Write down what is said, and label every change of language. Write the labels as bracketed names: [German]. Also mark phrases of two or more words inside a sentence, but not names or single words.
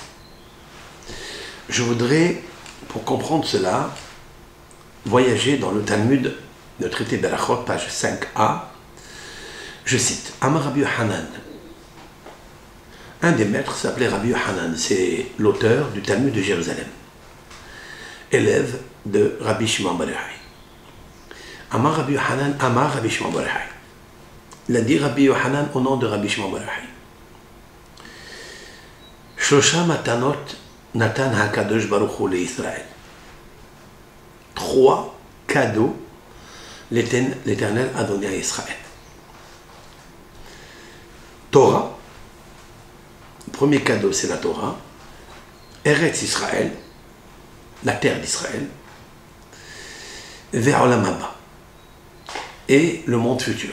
[French] Je voudrais, pour comprendre cela, voyager dans le Talmud, le traité Berachot, page 5a, je cite, [Hebrew] אמר רבי יוחנן. [French] Un des maîtres s'appelait Rabbi Yochanan, c'est l'auteur du Talmud de Jérusalem, élève de Rabbi Shimon bar Yochai. [Hebrew] אמר רבי יוחנן אמר רבי שמעון בר יוחאי. [French] Il a dit Rabbi Yochanan au nom de Rabbi Shimon bar Yochai. [Hebrew] שלוש מתנות נתן הקדוש ברוך הוא לישראל. [French] 3 cadeaux l'Éternel a donné à Israël. Torah, le premier cadeau c'est la Torah, [Hebrew] ארץ ישראל, [French] la terre d'Israël, vers [Hebrew] עולם הבא, [French] et le monde futur.